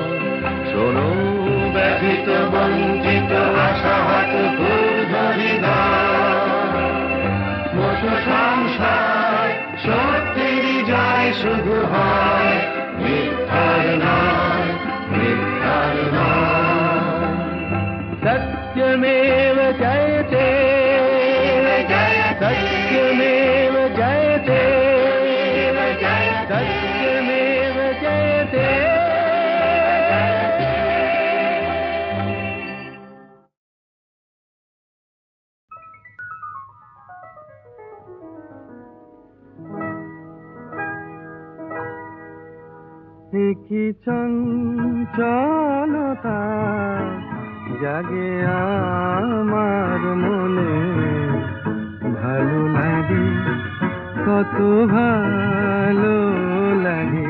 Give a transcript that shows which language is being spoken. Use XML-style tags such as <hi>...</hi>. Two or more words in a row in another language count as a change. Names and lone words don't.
<bn>শোনো ব্যথিত বঞ্চিত আশাহত ক্ষুব্ধ হৃদয়, বসো সংসার, সত্যের জয় শুধু হয়, মিথ্যার নয়, মিথ্যার নয়।</bn> <sa>सत्यमेव जयते, सत्यमेव जयते, सत्यमेव जयते।</sa> <bn>কি চঞ্চলতা জাগে আমার মনে, ভালো লাগে, কত ভালো লাগে।</bn>